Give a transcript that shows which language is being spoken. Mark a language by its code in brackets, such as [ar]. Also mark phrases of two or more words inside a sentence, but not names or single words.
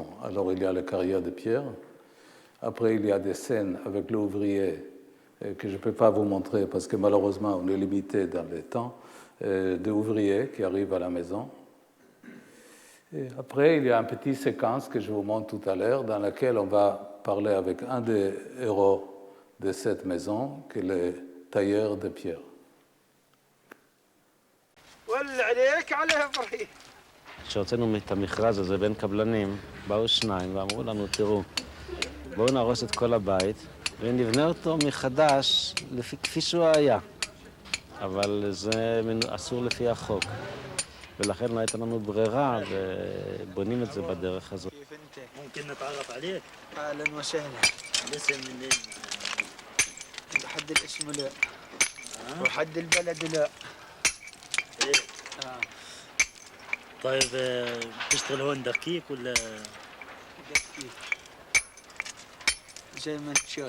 [fr] Alors, il y a la carrière de pierre, après, il y a des scènes avec l'ouvrier que je ne peux pas vous montrer parce que malheureusement, on est limité dans le temps, d'ouvriers qui arrivent à la maison. Et après, il y a une petite séquence que je vous montre tout à l'heure dans laquelle on va parler avec un des héros de cette maison, qui est le tailleur de pierre. [he] כשהוצאנו את המכרז הזה בין קבלנים, באו שניים ואמרו לנו, תראו, בואו נהרוס את כל הבית ונבנה אותו מחדש כפי שהוא היה. אבל זה אסור לפי החוק. ולכן לא הייתה לנו ברירה ובונים את זה בדרך הזאת. [ar] ممكن نتعرف عليك؟ اهلا وسهلا. الاسم منين؟ حد الاسم لا وحد البلد لا. ايه؟ طيب بتشتغل هون دقيق ولا دقيق زي ما انت شايف.